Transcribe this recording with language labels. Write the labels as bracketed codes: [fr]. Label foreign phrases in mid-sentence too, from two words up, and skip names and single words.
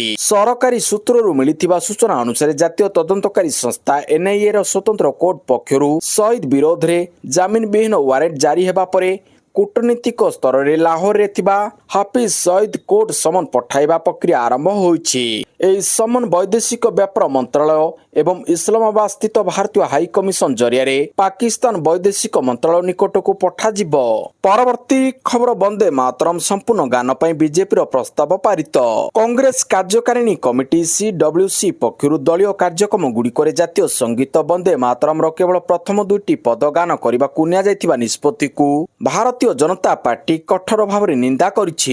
[or] ସରକାରୀ ସୂତ୍ରରୁ ମିଳିଥିବା ସୂଚନା ଅନୁସାର ଜାତୀୟ ତଦନ୍ତକାରୀ ସଂସ୍ଥା ଏନଆଇଏ ରୋ ସ୍ୱତନ୍ତ୍ର କୋର୍ଟ ପକ୍ଷରୁ ସଇଦ ବିରୋଧ ରେ ଜାମିନ ବିହୀନ ୱାରେଣ୍ଟ ଜାରି ହେବା ପରେ କୂଟନୀତିକ ସ୍ତର ରେ ଲାହୋର ରେ ଥିବା ହାଫିଜ ସଇଦ କୋର୍ଟ ସମନ ପଠାଇବା ପ୍ରକ୍ରିୟା ଆରମ୍ଭ ହୋଇଛି। ଏହି ସମନ ବୈଦେଶିକ ବ୍ୟାପାର ମନ୍ତ୍ରାଳୟ ଏବଂ ଇସଲାମାବାଦ ସ୍ଥିତ ଭାରତୀୟ ହାଇ କମିଶନ ଜରିଆରେ ପାକିସ୍ତାନ ବୈଦେଶିକ ମନ୍ତ୍ରାଳୟ ନିକଟକୁ ପଠାଯିବ। ପରବର୍ତ୍ତୀ ଖବର ବନ୍ଦେ ମାତରମ୍ ସମ୍ପୂର୍ଣ୍ଣ ଗାନ ପାଇଁ ବିଜେପିର ପ୍ରସ୍ତାବ ପାରିତ। କଂଗ୍ରେସ କାର୍ଯ୍ୟକାରିଣୀ କମିଟି CWC ପକ୍ଷରୁ ଦଳୀୟ କାର୍ଯ୍ୟକ୍ରମ ଗୁଡ଼ିକରେ ଜାତୀୟ ସଙ୍ଗୀତ ବନ୍ଦେ ମାତରମ୍ର କେବଳ ପ୍ରଥମ ଦୁଇଟି ପଦ ଗାନ କରିବାକୁ ନିଆଯାଇଥିବା ନିଷ୍ପତ୍ତିକୁ ଭାରତୀୟ ଜନତା ପାର୍ଟି କଠୋର ଭାବରେ ନିନ୍ଦା କରିଛି।